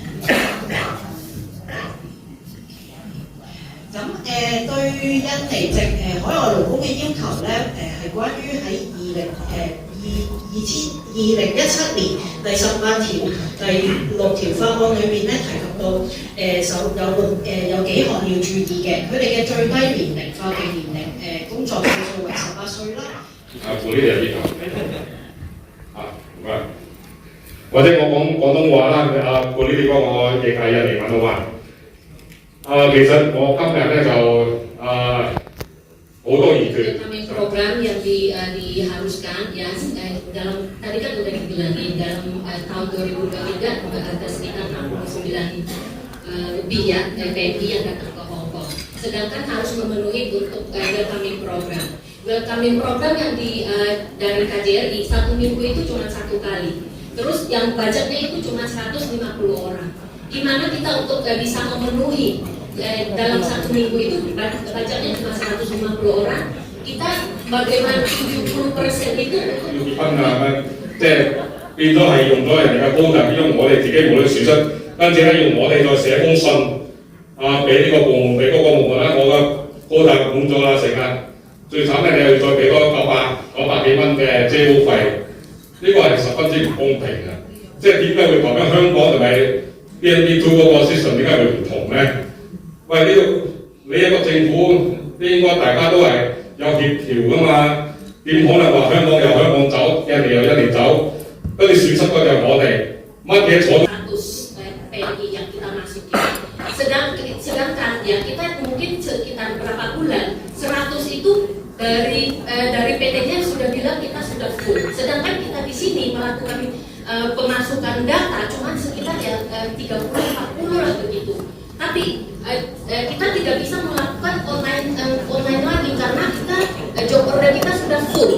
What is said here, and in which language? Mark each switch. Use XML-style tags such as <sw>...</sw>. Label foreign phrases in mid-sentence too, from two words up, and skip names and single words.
<yue>咁對印尼籍海外勞工嘅要求咧，係關於喺2017年第18條、第6條法案裏面咧提及到有幾項要注意嘅，佢哋嘅最低年齡、法定年齡工作歲數為18歲啦。顧呢啲有啲唔該。或者我講廣東話啦，顧呢啲幫我譯下印尼文好嘛？其實我今日咧就好多意見。</yue> <id>Kami program yang diharuskan ya dalam tadi kan udah dibilangin dalam tahun 2023 ada sekitar 69 lebih ya PMI yang datang ke Hong Kong. Sedangkan harus memenuhi untuk</id> <en>welcoming program. Welcoming program</en> <id>yang dari KJRI satu minggu itu cuma 1 kali. Terus yang budgetnya itu cuma 150 orang. Gimana kita untuk bisa memenuhi dalam 1 minggu itu budgetnya cuma 150 orang. Kita bagaimana 70% itu untuk</id> <yue>分啊，即係變咗係用咗人哋嘅高達，變咗我哋自己冇得損失，跟住咧要我哋再寫封信俾呢個部門，俾嗰個部門咧，我嘅高達滿咗啦，成日最慘咧你又要再俾多900幾蚊嘅遮污費，呢個係十分之唔公平嘅。即係點解會咁樣？香港同埋 BNP2 嗰個 system 點解會唔同咧？喂，呢度你一個政府應該大家都係有協調噶嘛？點可能話香港由香港走，印尼又印尼走，跟住損失嗰就係我哋乜嘢坐？</yue> <id>PMI yang kita masuki. Sedangkan ya kita mungkin sekitar berapa bulan 100 itu dari PT-nya sudah bilang kita sudah full. Sedangkan kita di sini melakukan pemasukan data cuma sekitar ya 30-40 Tapi kita tidak bisa melakukan online lagi karena kita</id> <en>job order</en> <id>kita sudah full.</id>